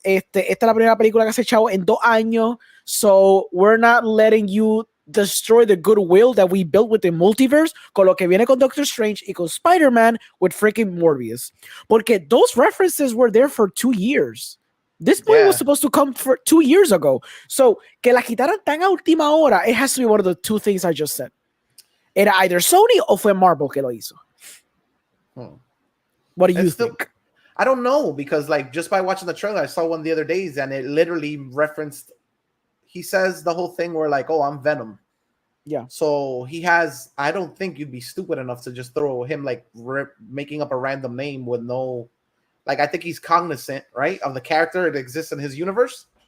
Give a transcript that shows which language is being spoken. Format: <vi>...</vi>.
<es>Esta es la primera película que has echado en 2 años,</es> <en>so we're not letting you destroy the goodwill that we built with the multiverse</en> <es>con lo que viene con Doctor Strange y con Spider-Man</es> <en>with freaking Morbius. Porque those references were there for 2 years. This movie was supposed to come for 2 years ago. So,</en> <es>que la quitaran tan a última hora,</es> <en>it has to be one of the 2 things I just said.</en> <es>Era either Sony o fue Marvel que lo hizo.</es> <en>What do you think? I don't know, because like just by watching the trailer, I saw one the other days and it literally referenced, he says the whole thing where like, oh, I'm Venom. Yeah. So he has, I don't think you'd be stupid enough to just throw him like making up a random name with no, like, I think he's cognizant, right, of the character that exists in his universe.</en>